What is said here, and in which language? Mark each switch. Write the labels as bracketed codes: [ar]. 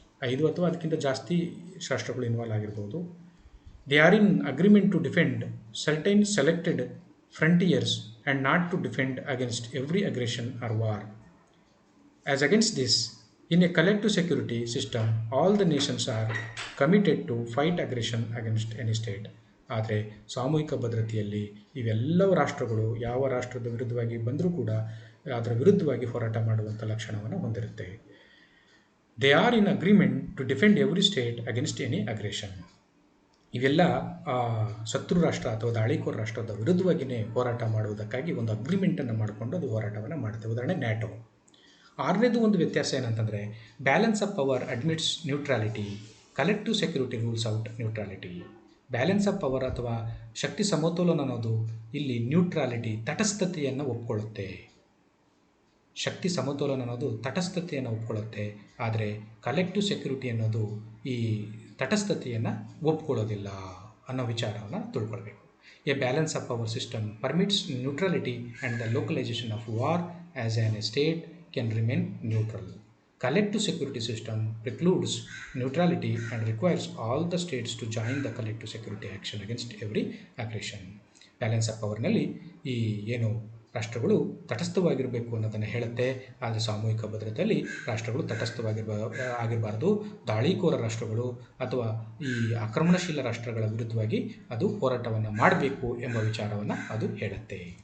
[kn] 5 ಅಥವಾ ಅದಕ್ಕಿಂತ ಜಾಸ್ತಿ ರಾಷ್ಟ್ರಗಳು ಇನ್ವಾಲ್ವ್ ಆಗಿರ್ಬೋದು. [en] They are in agreement to defend certain selected frontiers and not to defend against every aggression or war. As against this, in a collective security system, all the nations are committed to fight aggression against any state. [kn] ಆದರೆ ಸಾಮೂಹಿಕ ಭದ್ರತೆಯಲ್ಲಿ ಇವೆಲ್ಲವೂ ರಾಷ್ಟ್ರಗಳು ಯಾವ ರಾಷ್ಟ್ರದ ವಿರುದ್ಧವಾಗಿ ಬಂದರೂ ಕೂಡ ಅದರ ವಿರುದ್ಧವಾಗಿ ಹೋರಾಟ ಮಾಡುವಂಥ ಲಕ್ಷಣವನ್ನು ಹೊಂದಿರುತ್ತೆ. [en] They are in agreement to defend every state against any aggression. [kn] ಇವೆಲ್ಲ ಶತ್ರು ರಾಷ್ಟ್ರ ಅಥವಾ ದಾಳಿಕೋರ ರಾಷ್ಟ್ರದ ವಿರುದ್ಧವಾಗಿಯೇ ಹೋರಾಟ ಮಾಡುವುದಕ್ಕಾಗಿ ಒಂದು ಅಗ್ರಿಮೆಂಟನ್ನು ಮಾಡಿಕೊಂಡು ಅದು ಹೋರಾಟವನ್ನು ಮಾಡುತ್ತೆ. ಉದಾಹರಣೆ ನ್ಯಾಟೋ. ಆರನೇದು ಒಂದು ವ್ಯತ್ಯಾಸ ಏನಂತಂದರೆ, [en] Balance of power admits neutrality, collective security rules out neutrality. [kn] Balance of power ಅಥವಾ ಶಕ್ತಿ ಸಮತೋಲನ ಅನ್ನೋದು ಇಲ್ಲಿ ನ್ಯೂಟ್ರಾಲಿಟಿ, ತಟಸ್ಥತೆಯನ್ನು ಒಪ್ಕೊಳ್ಳುತ್ತೆ. ಶಕ್ತಿ ಸಮತೋಲನ ಅನ್ನೋದು ತಟಸ್ಥತೆಯನ್ನು ಒಪ್ಕೊಳ್ಳುತ್ತೆ. ಆದರೆ ಕಲೆಕ್ಟಿವ್ ಸೆಕ್ಯೂರಿಟಿ ಅನ್ನೋದು ಈ ತಟಸ್ಥತೆಯನ್ನು ಒಪ್ಕೊಳ್ಳೋದಿಲ್ಲ ಅನ್ನೋ ವಿಚಾರವನ್ನು ತಿಳ್ಕೊಳ್ಬೇಕು. [en] A balance of power system permits neutrality and the localisation of war as on a state can remain neutral. Collective security system precludes neutrality and requires all the states to join the collective security action against every aggression. [kn] Balance of ಪವರ್ನಲ್ಲಿ ಈ ಏನು ರಾಷ್ಟ್ರಗಳು ತಟಸ್ಥವಾಗಿರಬೇಕು ಅನ್ನೋದನ್ನು ಹೇಳುತ್ತೆ. ಆದರೆ ಸಾಮೂಹಿಕ ಭದ್ರತೆಯಲ್ಲಿ ರಾಷ್ಟ್ರಗಳು ಆಗಿರಬಾರ್ದು. ದಾಳಿಕೋರ ರಾಷ್ಟ್ರಗಳು ಅಥವಾ ಈ ಆಕ್ರಮಣಶೀಲ ರಾಷ್ಟ್ರಗಳ ವಿರುದ್ಧವಾಗಿ ಅದು ಹೋರಾಟವನ್ನು ಮಾಡಬೇಕು ಎಂಬ ವಿಚಾರವನ್ನು ಅದು ಹೇಳುತ್ತೆ.